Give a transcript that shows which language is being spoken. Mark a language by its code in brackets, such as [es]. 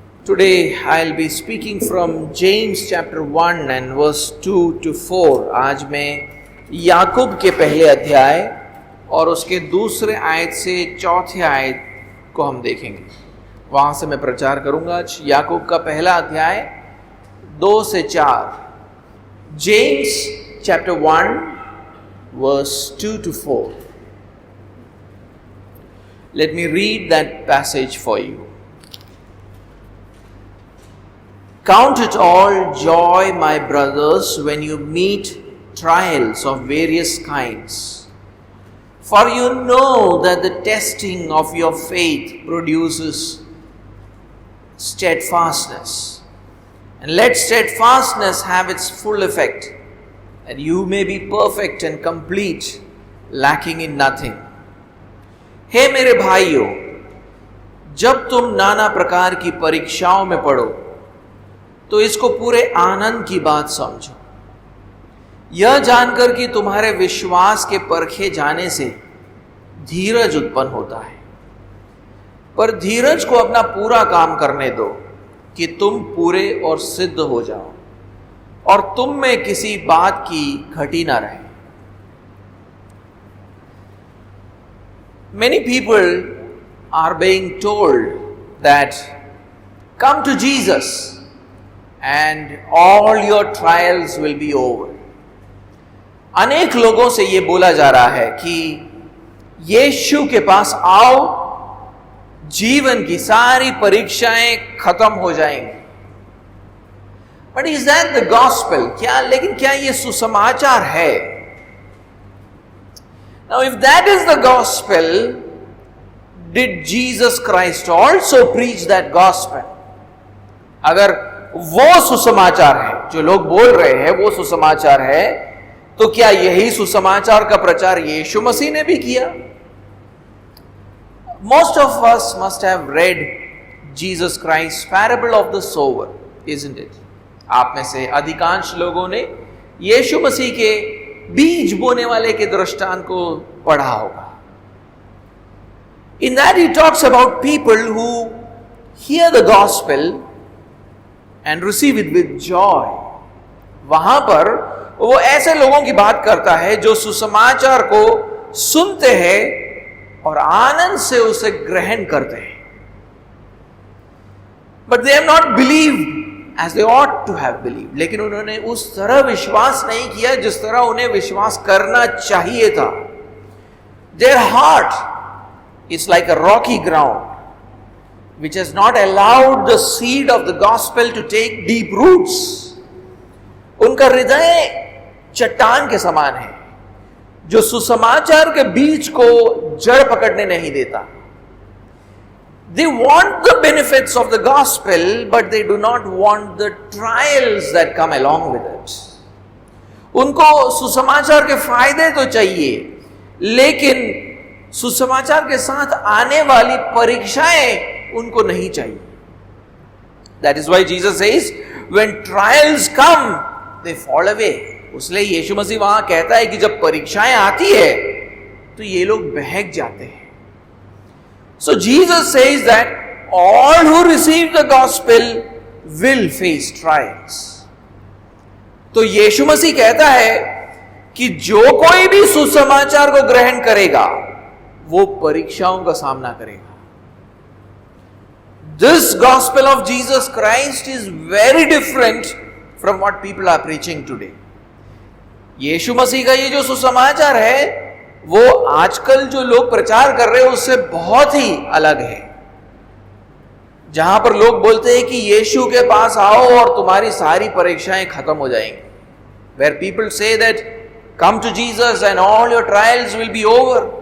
[en] Today I'll be speaking from James chapter 1 and verse 2 to 4. [hi] आज मैं याकूब के पहले अध्याय और उसके दूसरे आयत से चौथे आयत को हम देखेंगे। वहां से मैं प्रचार करूंगा आज याकूब का पहला अध्याय 2 से 4। [en] James chapter 1 verse 2 to 4. Let me read that passage for you. Count it all joy, my brothers, when you meet trials of various kinds. For you know that the testing of your faith produces steadfastness. And let steadfastness have its full effect, that you may be perfect and complete, lacking in nothing. [hi] हे मेरे भाइयों, जब तुम नाना प्रकार की परीक्षाओं में पड़ो तो इसको पूरे आनंद की बात समझो, यह जानकर कि तुम्हारे विश्वास के परखे जाने से धीरज उत्पन्न होता है। पर धीरज को अपना पूरा काम करने दो कि तुम पूरे और सिद्ध हो जाओ और तुम में किसी बात की घटी ना रहे। [en] Many people are being told that come to Jesus and all your trials will be over. [hi] अनेक लोगों से ये बोला जा रहा है कि यीशु के पास आओ, जीवन की सारी परीक्षाएं खत्म हो जाएंगी। [en] But is that the gospel? [hi] लेकिन क्या ये सुसमाचार है? [en] Now if that is the gospel, did Jesus Christ also preach that gospel? [hi] अगर वो सुसमाचार है जो लोग बोल रहे हैं, वो सुसमाचार है, तो क्या यही सुसमाचार का प्रचार यीशु मसीह ने भी किया? [en] Most of us must have read Jesus Christ's parable of the sower, isn't it? [hi] आप में से अधिकांश लोगों ने यीशु मसीह के बीज बोने वाले के दृष्टांत को पढ़ा होगा। [en] In that he talks about people who hear the gospel and receive it with joy. [hi] वहां पर वो ऐसे लोगों की बात करता है जो सुसमाचार को सुनते हैं और आनंद से उसे ग्रहण करते हैं। [en] But they have not believed as they ought to have believed. [hi] लेकिन उन्होंने उस तरह विश्वास नहीं किया जिस तरह उन्हें विश्वास करना चाहिए था। [en] Their heart is like a rocky ground which has not allowed the seed of the gospel to take deep roots. [hi] उनका हृदय चट्टान के समान है जो सुसमाचार के बीज को जड़ पकड़ने नहीं देता। [en] They want the benefits of the gospel, but they do not want the trials that come along with it. [hi] उनको सुसमाचार के फायदे तो चाहिए, लेकिन सुसमाचार के साथ आने वाली परीक्षाएं उनको नहीं चाहिए। [en] That is why Jesus says, when trials come, they fall away. [hi] इसलिए यीशु मसीह वहां कहता है कि जब परीक्षाएं आती है तो ये लोग बहक जाते हैं। [en] So Jesus says that all who receive the gospel will face trials. [hi] तो यीशु मसीह कहता है कि जो कोई भी सुसमाचार को ग्रहण करेगा वो परीक्षाओं का सामना करेगा। [en] This gospel of Jesus Christ is very different from what people are preaching today. [hi] यीशु मसीह का ये जो सुसमाचार है वो आजकल जो लोग प्रचार कर रहे हैं उससे बहुत ही अलग है। जहां पर लोग बोलते हैं कि यीशु के पास आओ और तुम्हारी सारी परीक्षाएं खत्म हो जाएंगी। [en] Where people say that come to Jesus and all your trials will be over.